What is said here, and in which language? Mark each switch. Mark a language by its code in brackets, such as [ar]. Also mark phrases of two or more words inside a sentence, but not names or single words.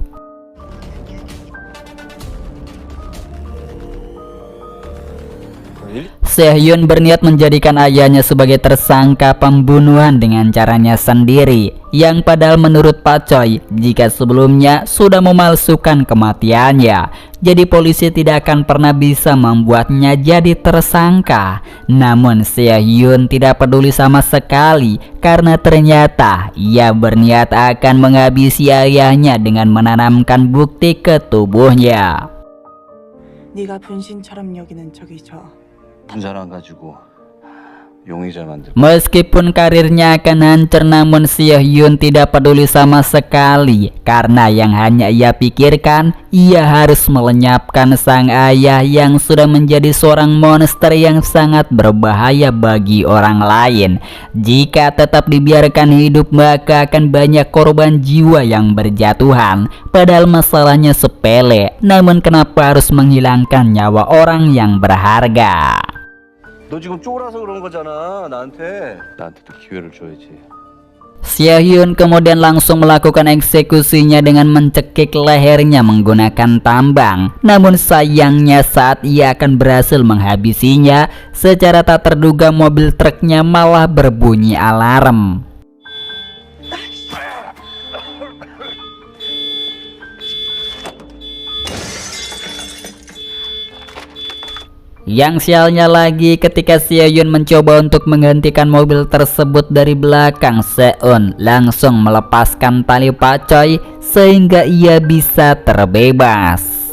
[id] Se-hyun berniat menjadikan ayahnya sebagai tersangka pembunuhan dengan caranya sendiri, yang padahal menurut Pak Choi jika sebelumnya sudah memalsukan kematiannya, jadi polisi tidak akan pernah bisa membuatnya jadi tersangka. Namun Se-hyun tidak peduli sama sekali karena ternyata ia berniat akan menghabisi ayahnya dengan menanamkan bukti ke tubuhnya. [ko] 네가 분신처럼 여기는 저기 저 분자랑 가지고 용의자 만들. [id] Meskipun karirnya akan hancur, namun Se-hyun tidak peduli sama sekali karena yang hanya ia pikirkan, ia harus melenyapkan sang ayah yang sudah menjadi seorang monster yang sangat berbahaya bagi orang lain. Jika tetap dibiarkan hidup maka akan banyak korban jiwa yang berjatuhan. Padahal masalahnya sepele, namun kenapa harus menghilangkan nyawa orang yang berharga? [ko] 너 지금 쫄아서 그런 거잖아. 나한테도 기회를 줘야지. [id] Se-hyun kemudian langsung melakukan eksekusinya dengan mencekik lehernya menggunakan tambang. Namun sayangnya saat ia akan berhasil menghabisinya, secara tak terduga mobil truknya malah berbunyi alarm. Yang sialnya lagi, ketika Se-hyun mencoba untuk menghentikan mobil tersebut dari belakang, Seun langsung melepaskan tali Pak Choi sehingga ia bisa terbebas.